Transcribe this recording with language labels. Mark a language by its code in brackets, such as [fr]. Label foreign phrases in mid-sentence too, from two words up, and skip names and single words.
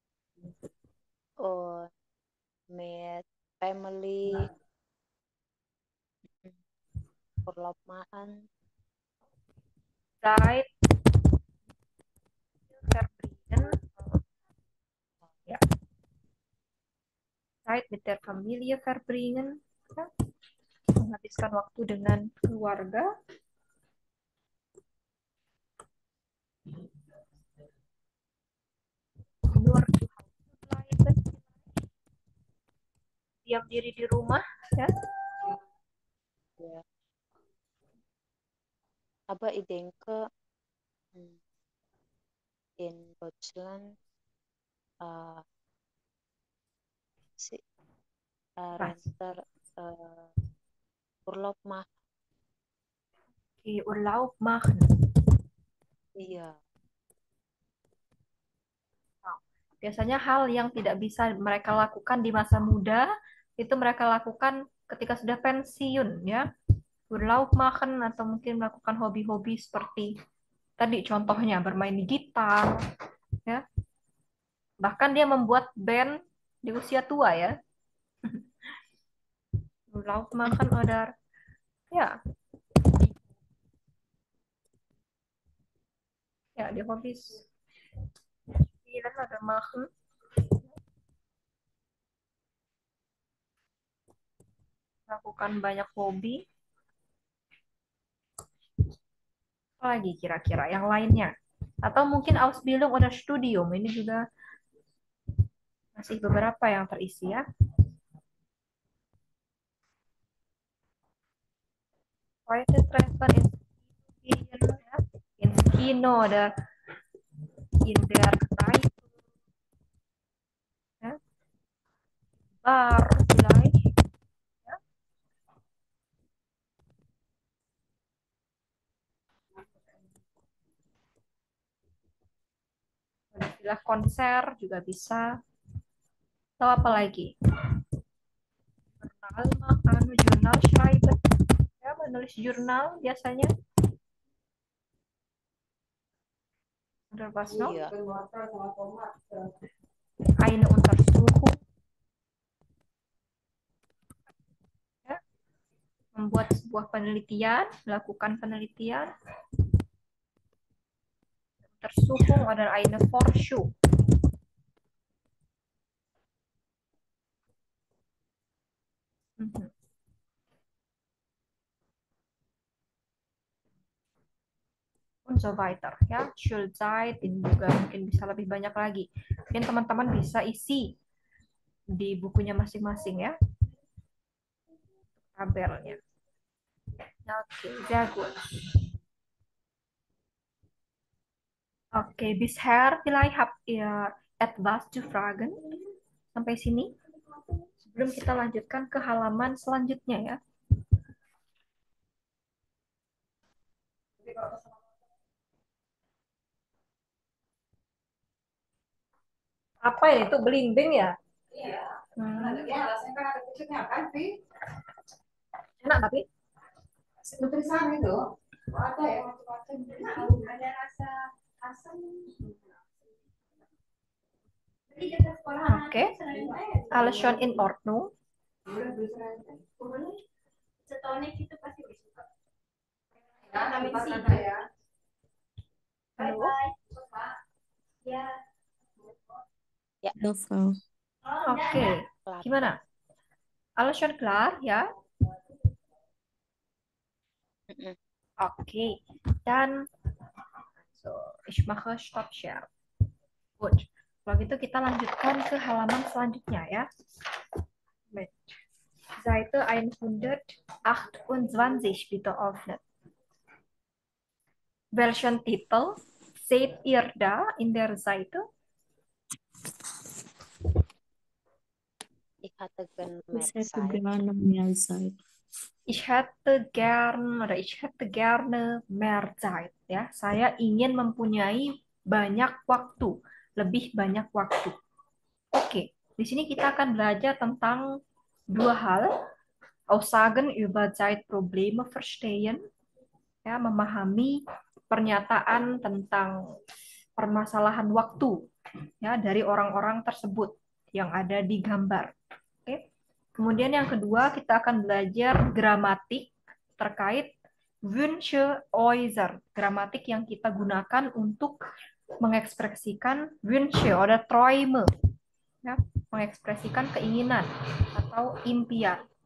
[de] Und mit Family Urlaub machen. Zeit verbringen. Ja. Zeit mit der Familie verbringen. [id] Ya. Menghabiskan waktu dengan keluarga. [de] Nur zu Hause bleiben. [id] Diam diri di rumah ya. [de] Ja. Aber ich denke, in Deutschland si Rentner Urlaub machen. Urlaub machen. [id] Iya. Biasanya hal yang tidak bisa mereka lakukan di masa muda itu mereka lakukan ketika sudah pensiun ya. [de] Urlaub machen [id] atau mungkin melakukan hobi-hobi seperti tadi contohnya bermain di gitar ya. Bahkan dia membuat band di usia tua ya. [de] Urlaub machen oder ya. [id] Ya, di hobis. [de] Spielen oder machen. [id] Lakukan banyak hobi. Apa lagi kira-kira yang lainnya? Atau mungkin [de] Ausbildung oder Studium. [id] Ini juga masih beberapa yang terisi ya. [de] Heute treffen in ya. In Kino oder in der Kneipe. Ya. Bar vielleicht. [id] Ya. Istilah konser juga bisa. Atau apa lagi? [de] Jurnal schreiben. [id] Ya, menulis jurnal biasanya. [de] Oder was noch? [id] Iya. [de] Eine Untersuchung. [id] Ya. Membuat sebuah penelitian, melakukan penelitian. [de] Untersuchung oder eine Forschung. Mhm. Und so weiter ya. [id] Schulzeit ini juga mungkin bisa lebih banyak lagi. Mungkin teman-teman bisa isi di bukunya masing-masing ya, tabelnya. Oke, [de] sehr gut. Oke, bisher vielleicht habt ihr etwas zu fragen? [id] Sampai sini. Sebelum kita lanjutkan ke halaman selanjutnya ya. Apa ya itu belimbing ya? Enak tapi nutrisan itu ada ya macam-macam. Ada rasa asam. Oke, [de] alles schon in Ordnung. [id] Setonik itu pasti suka. Ya. Halo. Ya. Ya. Ya, Frau. Oke, gimana? [de] Alles schon klar ya? Oke, dan so, ich mache Stop Share. Gut. [id] Kalau gitu kita lanjutkan ke halaman selanjutnya ya. [de] Seite 128 bitte öffnen. Welchen Titel seht ihr da in der Seite? Ich hätte gerne Ich mehr hätte Zeit. gerne mehr Zeit. Ich hätte gerne mehr Zeit ya. [id] Saya ingin mempunyai banyak waktu, lebih banyak waktu. Oke, di sini kita akan belajar tentang dua hal. [de] Aussagen über Zeitprobleme verstehen, [id] ya, memahami pernyataan tentang permasalahan waktu ya dari orang-orang tersebut yang ada di gambar. Oke. Kemudian yang kedua kita akan belajar gramatik terkait [de] Wünsche äußern, [id] gramatik yang kita gunakan untuk mengekspresikan [de] Wünsche oder Träume, [id] ya, mengekspresikan keinginan atau impian.